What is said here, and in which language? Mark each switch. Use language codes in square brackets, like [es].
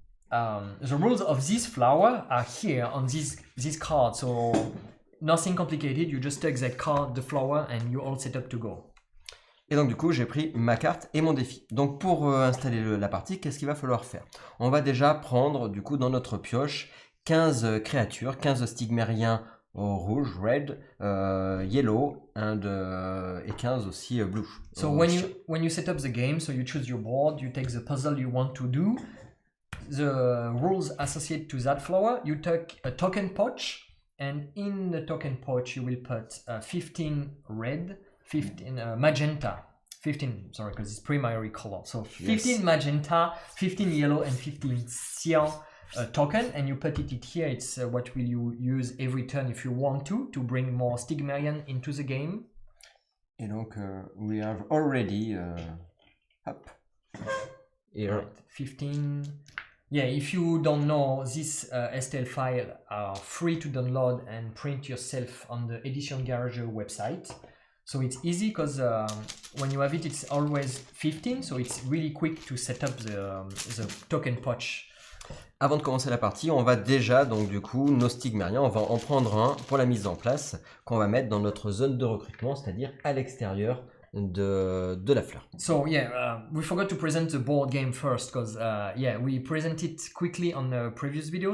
[en] The rules of this flower are here on this card. So nothing complicated. You just take that card, the flower, and you're all set up to go. [fr] Et donc du coup, j'ai pris ma carte et mon défi. Donc pour installer la partie, qu'est-ce qu'il va falloir faire? On va déjà prendre du coup dans notre pioche 15 créatures, 15 stigmériens rouge, [en] red, yellow, [fr] et 15 aussi blue. [en] So when you set up the game, so you choose your board, you take the puzzle you want to do, the rules associated to that flower, you take a token pouch, and in the token pouch you will put 15 red, 15 magenta, 15, sorry, because it's primary color. So 15 magenta, 15 yellow, and 15 cyan token, and you put it here. It's what will you use every turn if you want to bring more Stigmerian into the game. [fr] Et donc, [en] we have already up here. Right, 15. Yeah, if you don't know, this STL file are free to download and print yourself on the édition Garajeux website. So it's easy because when you have it, it's always 15, so it's really quick to set up the token pouch. [fr] Avant de commencer la partie, on va déjà, donc du coup, nos stigmériens, on va en prendre un pour la mise en place qu'on va mettre dans notre zone de recrutement, c'est-à-dire à l'extérieur de la fleur. [en] So we forgot to present the board game first because we present it quickly on the previous video.